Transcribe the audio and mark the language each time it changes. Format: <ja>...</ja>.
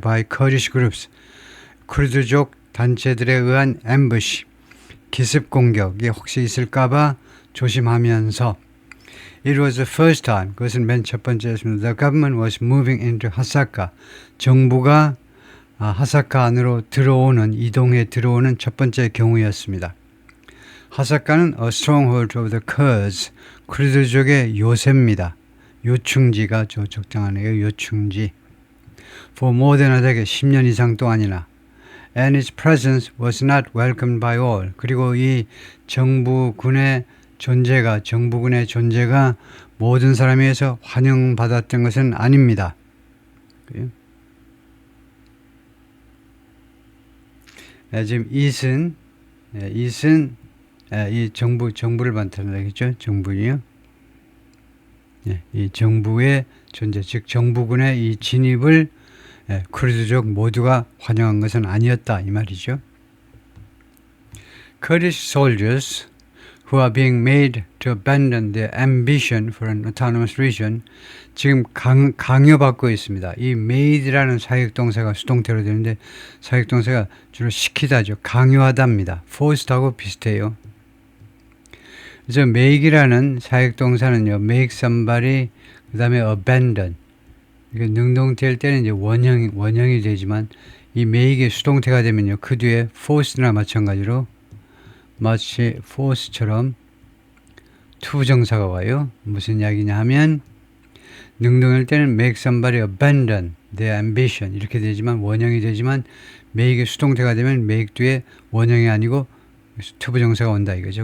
<en>by Kurdish groups,</en> <ko>쿠르드족 단체들에 의한 ambush, 기습 공격이 혹시 있을까봐 조심하면서</ko> <en>It was the first time,</en> <ko>그것은 맨 첫 번째였습니다.</ko> <en>The government was moving into Hasaka,</en> <ko>정부가 하사카 안으로 이동해 들어오는 첫 번째 경우였습니다. 하사카는</ko> <en>a stronghold of the Kurds,</en> <ko>쿠르드족의 요새입니다. 요충지가 적당하네요. 요충지.</ko> <en>For more than a decade,</en> <ko>10년 이상 동안이나.</ko> <en>And its presence was not welcomed by all.</en> <ko>그리고 이 정부군의 존재가 모든 사람에 의해서 환영받았던 것은 아닙니다. 지금 it은 이 정부를 반대하겠죠. 정부이요. 이 정부의 존재, 즉 정부군의 이 진입을 쿠르드족 모두가 환영한 것은 아니었다 이 말이죠.</ko> <en>Kurdish soldiers who are being made to abandon their ambition for an autonomous region.</en> <ko>지금 강요받고 있습니다. 이 made라는 사역동사가 수동태로 되는데 사역동사가 주로 시키다죠. 강요하다입니다. forced하고 비슷해요. 그래서 make이라는 사역동사는요. make somebody 그 다음에 abandon. 이게 능동태일 때는 이제 원형이 되지만 이 make의 수동태가 되면요. 그 뒤에 force나 마찬가지로 마치 force처럼 투부정사가 와요. 무슨 이야기냐 하면 능동일 때는</ko> <en>make somebody abandon their ambition</en> <ko>이렇게 되지만 원형이 되지만 make의 수동태가 되면 make 뒤에 원형이 아니고 투부정사가 온다 이거죠.</ko>